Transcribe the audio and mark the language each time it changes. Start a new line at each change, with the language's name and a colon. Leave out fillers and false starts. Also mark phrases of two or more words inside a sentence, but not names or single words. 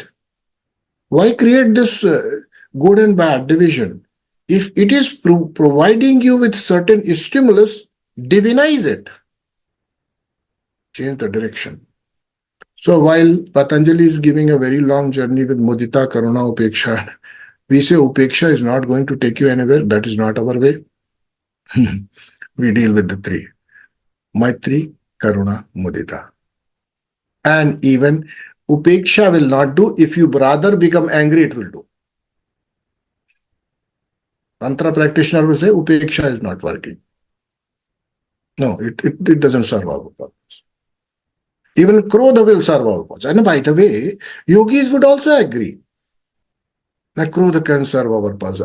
English: Why create this good and bad division? If it is providing you with certain stimulus, divinize it. Change the direction. So while Patanjali is giving a very long journey with muditā-karuṇā-upekṣānāṃ, we say upeksha is not going to take you anywhere. That is not our way. We deal with the three.
Sanskrit: Maitrī-karuṇā-muditā.
English: And even upeksha will not do. If you rather become angry, it will do. Tantra practitioner will say upeksha is not working. No, it doesn't serve our purpose. Even krodha will serve our purpose. And by the way, yogis would also agree that krodha can serve our purpose.